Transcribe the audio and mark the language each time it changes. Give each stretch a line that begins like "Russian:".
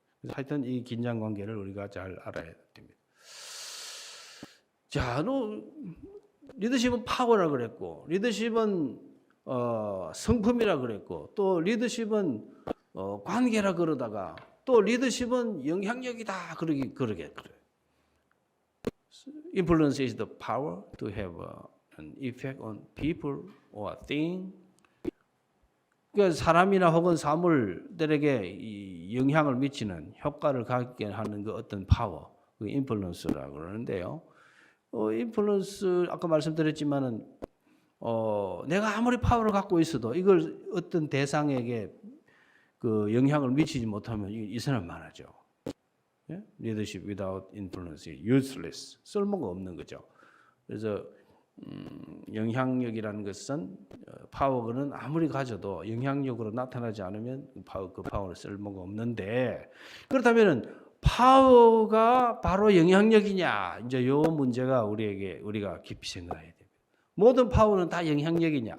Korean: 하여튼 이 긴장 관계를 우리가 잘 알아야 됩니다. 자, 리더십은 파워라 그랬고, 리더십은 성품이라 그랬고, 또 리더십은 관계라 그러다가, 또 리더십은 영향력이다 그러게 그래요.
English: Influence is the power to have an effect on people or thing.
Korean: 그러니까 사람이나 혹은 사물들에게 영향을 미치는, 효과를 갖게 하는 그 어떤 파워, 그 인플루언스라고 그러는데요. 인플루언스 아까 말씀드렸지만은 내가 아무리 파워를 갖고 있어도 이걸 어떤 대상에게 그 영향을 미치지 못하면 이 사람 많아져.
English: Leadership without influence is useless.
Korean: 쓸모가 없는 거죠. 그래서 영향력이라는 것은 파워는 아무리 가져도 영향력으로 나타나지 않으면 그 파워는 쓸모가 없는데, 그렇다면은 파워가 바로 영향력이냐? 이제 요 문제가 우리가 깊이 생각해야 됩니다. 모든 파워는 다 영향력이냐?